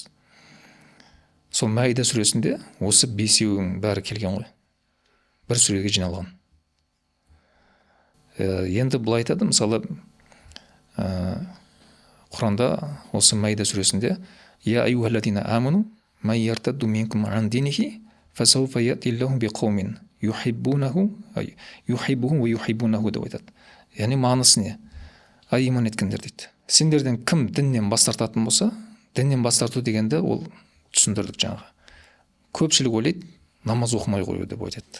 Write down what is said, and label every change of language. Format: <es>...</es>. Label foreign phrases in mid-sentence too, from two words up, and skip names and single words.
<kk>Сол Маида сүресінде осы бесеуінің бәрі келген ғой. Бір сүреге жиналған. Енді былай айтады, мысалы Құранда осы Маида сүресінде</kk> <ar>يا أيها الذين آمنوا من يرتد منكم عن دينه فسوف يأتي الله بقوم يحبونه ويحبونه</ar> <kk>деп айтады. Яғни мағынасы не? Иман еткендер дейді. Сендерден кім діннен бас тартатын болса, діннен бас тарту дегенде ол түсіндірдік жаңағы. Көпшілік ойлайды, намаз оқымай қою деп айтады.</kk>